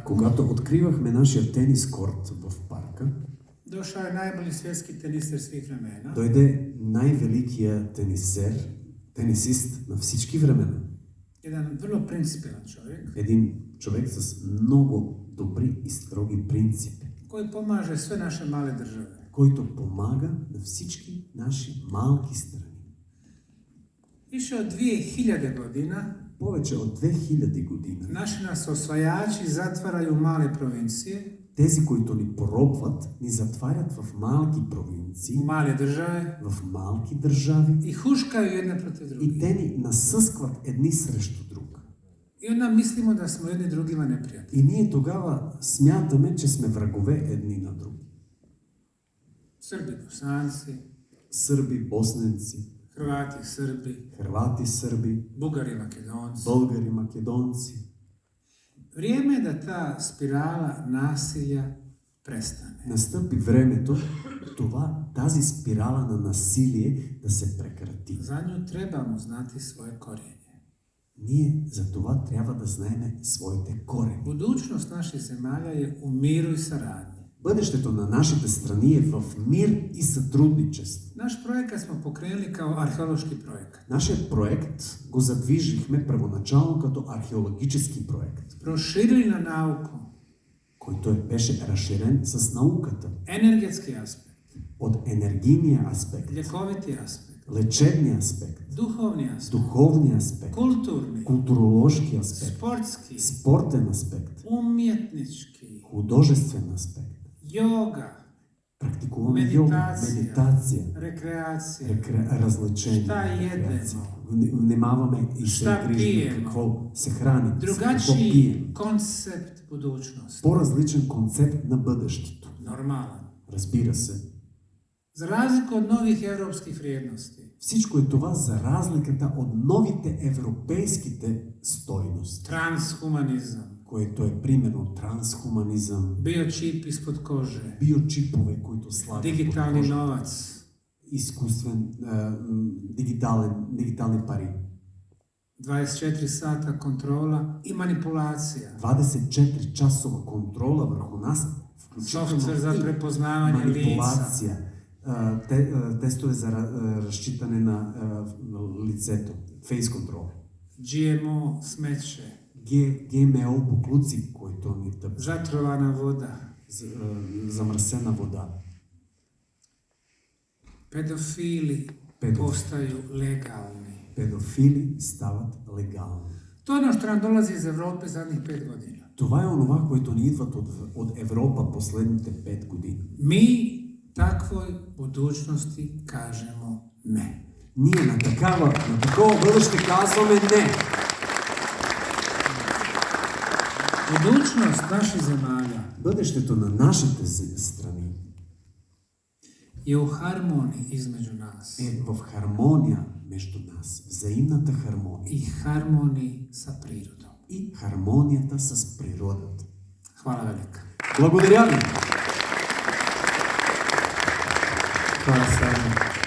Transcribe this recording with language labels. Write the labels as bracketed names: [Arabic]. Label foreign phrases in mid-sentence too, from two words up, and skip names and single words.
[Bulgarian] Когато откривахме нашия тенис корт в парка, [Bosnian] došao je najbolji svjetski tenister svih vremena. [Bulgarian] дойде най-великият тенисист на всички времена. [Bosnian] Jedan vrlo principijelan čovjek [Bulgarian] Един човек с много добри и строги принципи, [Bosnian] koji pomaže sve naše male države. [Bulgarian] който помага на всички наши малки страни. [Bosnian] Više od 2000 godina [Bulgarian] Повече от 2000 години [Bosnian] naši nas osvajači zatvaraju u male provincije [Bulgarian] тези които ни поробват, ни затварят в малки провинции, [Bosnian] u male države [Bulgarian] в малки държави [Bosnian] i huškaju jedne protiv [Bulgarian] и [Bosnian] drugih. [Bulgarian] те ни насъскват едни срещу друг. [Bosnian] I onda mislimo da smo jedni drugima neprijatelji. [Bulgarian] И ние тогава смятаме, че сме врагове едни на други. [Bosnian] Srbi, Bosanci, [Bulgarian] Сърби, босненци, [Bosnian] Hrvati, Srbi, [Bulgarian] хрвати, сърби, [Bosnian] Bugari, Makedonci. [Bulgarian] българи, македонци. [Bosnian] Vrijeme je da ta spirala nasilja prestane. [Bulgarian] Настъпи времето тази спирала на насилие да се прекрати. [Bosnian] Za nju trebamo znati svoje korijenje. [Bulgarian] Ние за това трябва да знаеме своите корени. [Bosnian] Budućnost naših zemalja je u miru i saradnji. [Bulgarian] Бъдещето на нашите страни е в мир и сътрудничество. [Bosnian] Naš projekat smo pokrenuli kao arheološki projekat. [Bulgarian] Нашият проект го задвижихме първоначално като археологически проект, [Bosnian] Proširili na nauku, [Bulgarian] който беше разширен с науката. [Bosnian] energetski aspekt, [Bulgarian] От енергийния аспект, [Bosnian] ljekoviti aspekt, [Bulgarian] лечебния аспект, [Bosnian] duhovni aspekt, [Bulgarian] духовния аспект, [Bosnian] kulturni, [Bulgarian] културологски аспект, [Bosnian] sportski, [Bulgarian] спортен аспект, [Bosnian] umjetnički, [Bulgarian] художествен аспект. [Bosnian] yoga, [Bulgarian] Практикуваме йога, медитация, [Bosnian] rekreacija, [Bulgarian] развлечение, [Bosnian] Šta [Bulgarian] рекреация. [Bosnian] jedemo? [Bulgarian] Внимаваме и се [Bosnian] Šta [Bulgarian] грижим [Bosnian] пиемо? [Bulgarian] какво се храним, какво [Bosnian] drugačiji [Bulgarian] пием. [Bosnian] koncept budućnosti. [Bulgarian] По-различен концепт на бъдещето. [Bosnian] Normalan. [Bulgarian] Разбира се. [Bosnian] Za razliku od novih europskih vrijednosti, [Bulgarian] Всичко е това за разликата от новите европейските стойности, [Bosnian] transhumanizam, [Bulgarian] което е примерно трансхуманизъм, [Bosnian] biočip ispod kože, [Bulgarian] биочипове, които слагат под [Bosnian] digitalni [Bulgarian] кожата, [Bosnian] novac, [Bulgarian] изкуствен, дигитални пари, [Bosnian] 24 sata kontrola i manipulacija, [Bulgarian] 24 часова контрола върху нас, включително [Bosnian] software za [Bulgarian] и [Bosnian] prepoznavanje lica, [Bulgarian] манипулация, тестове за разчитане на лицето, фейс контрол, [Bosnian] GMO smeće, [Bulgarian] ГМО буклуци, които ни тъпчат, [Bosnian] zatrovana voda, [Bulgarian] замърсена вода. [Bosnian] pedofili postaju legalni. [Bulgarian] Педофили стават легални. [Bosnian] To je ono što nam dolazi iz Evrope zadnjih 5 godina. [Bulgarian] Това е онова, което ни идват от Европа последните 5 години. [Bosnian] Mi takvoj budućnosti kažemo ne. [Bulgarian] Ние на такова бъдеще казваме не. [Bosnian] Budućnost naših zemalja [Bulgarian] Бъдещето на нашите страни [Bosnian] je u harmoniji između nas [Bulgarian] е в хармония между нас. Взаимната хармония. [Bosnian] i harmoniji sa prirodom. [Bulgarian] И хармонията с природата. [Bosnian] Hvala velika. [Bulgarian] Благодаря ви! [Bosnian] Hvala sada.